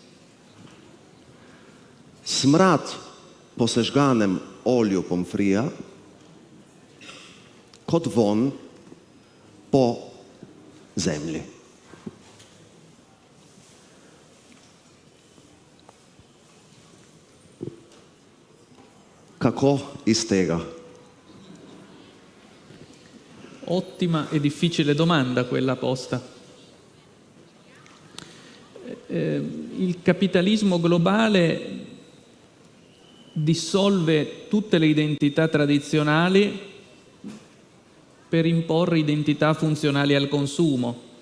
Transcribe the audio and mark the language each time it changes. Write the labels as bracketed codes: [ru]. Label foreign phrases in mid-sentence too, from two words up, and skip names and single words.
[sl] Smrad po sežganem olju pomfrija kot von po zemlji. Kako iz tega? [it] Ottima e difficile domanda quella posta. Il capitalismo globale dissolve tutte le identità tradizionali per imporre identità funzionali al consumo.